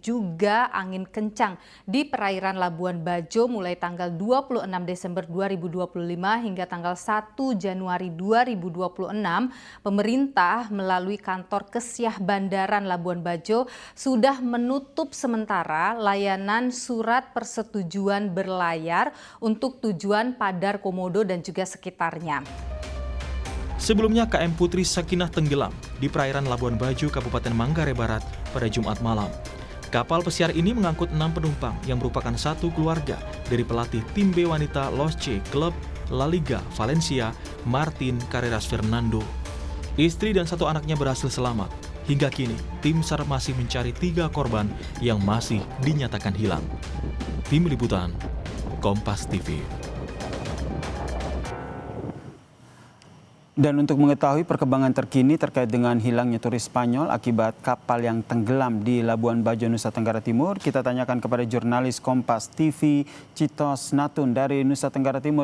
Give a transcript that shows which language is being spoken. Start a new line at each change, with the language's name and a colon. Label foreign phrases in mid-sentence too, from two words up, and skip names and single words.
Indonesian: juga angin kencang di perairan Labuan Bajo mulai tanggal 26 Desember 2025 hingga tanggal 1 Januari 2026, pemerintah melalui kantor Kesyah Bandaran Labuan Bajo sudah menutup sementara layanan surat persetujuan berlayar untuk tujuan Padar, Komodo, dan juga sekitarnya. Sebelumnya KM Putri Sakinah tenggelam di perairan Labuan Bajo, Kabupaten Manggarai Barat pada Jumat malam. Kapal pesiar ini mengangkut 6 penumpang yang merupakan satu keluarga dari pelatih tim B wanita Los C Club La Liga Valencia, Martin Carreras Fernando. Istri dan 1 anaknya berhasil selamat. Hingga kini, tim SAR masih mencari 3 korban yang masih dinyatakan hilang. Tim Liputan, Kompas TV. Dan untuk mengetahui perkembangan terkini terkait dengan hilangnya turis Spanyol akibat kapal yang tenggelam di Labuan Bajo, Nusa Tenggara Timur, kita tanyakan kepada jurnalis Kompas TV, Citos Natun dari Nusa Tenggara Timur.